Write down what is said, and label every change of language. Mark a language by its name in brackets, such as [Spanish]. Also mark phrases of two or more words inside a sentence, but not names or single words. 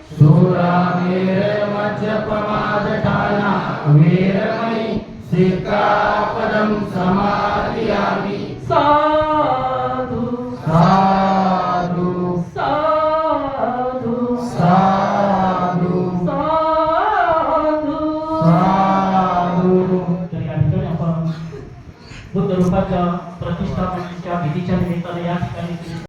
[Pali] सुरामेरमज्जपमादठाना वेरमणि सिक्खापदं समादियामि साधु साधु साधु साधु साधु साधु [Marathi] तर या ठिकाणी आपण बुद्ध रूपाच्या प्रतिष्ठापनेच्या विधीच्या निमित्ताने या ठिकाणी